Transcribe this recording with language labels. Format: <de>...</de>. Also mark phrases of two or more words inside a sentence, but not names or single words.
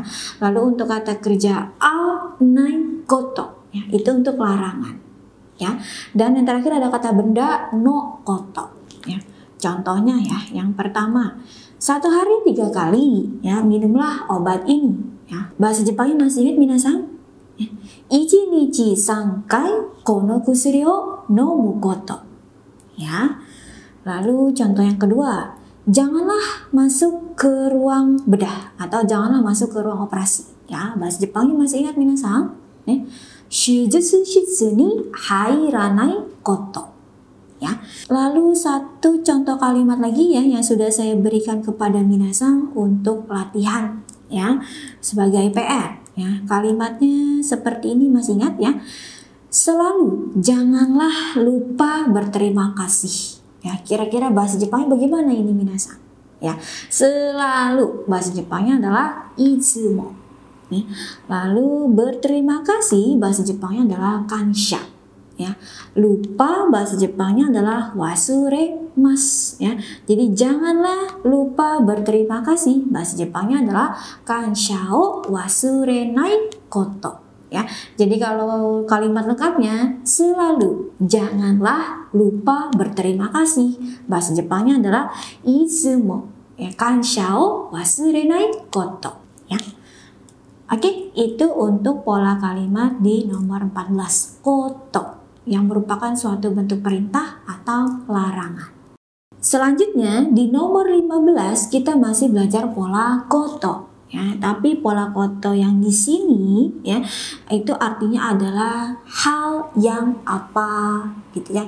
<id>Lalu untuk kata kerja</id> <ja>ないこと</ja> <id>ya, itu untuk larangan ya. Dan yang terakhir ada kata benda</id> <ja>のこと</ja> <id>ya. Contohnya ya, yang pertama, 1 hari 3 kali ya minumlah obat ini ya. Bahasa Jepangnya masih ingat minasan?</id> <ja>Ya. 1日3回この薬を飲むこと ya.</ja> <id>Lalu contoh yang kedua, janganlah masuk ke ruang bedah atau janganlah masuk ke ruang operasi ya. Bahasa Jepangnya masih ingat minasan?</id> <ja>手術室に入らないこと ya.</ja> <id>Lalu satu contoh kalimat lagi ya yang sudah saya berikan kepada minasan untuk latihan ya sebagai PR ya. Kalimatnya seperti ini, masih ingat ya? Selalu janganlah lupa berterima kasih. Ya, kira-kira bahasa Jepangnya bagaimana ini minasan? Ya, selalu bahasa Jepangnya adalah itsumo. Nih, lalu berterima kasih bahasa Jepangnya adalah kansha. Ya, lupa bahasa Jepangnya adalah wasuremasu. Ya, jadi janganlah lupa berterima kasih. Bahasa Jepangnya adalah</id> <ja>感謝を忘れないこと.</ja> <id>Ya, jadi kalau kalimat lengkapnya selalu janganlah lupa berterima kasih. Bahasa Jepangnya adalah itsumo ya,</id> <ja>感謝を忘れないこと</ja> <id>ya. Oke, itu untuk pola kalimat di nomor 14 koto yang merupakan suatu bentuk perintah atau larangan. Selanjutnya di nomor 15 kita masih belajar pola koto. Ya, tapi pola koto yang di sini ya itu artinya adalah hal yang apa gitu ya.</id>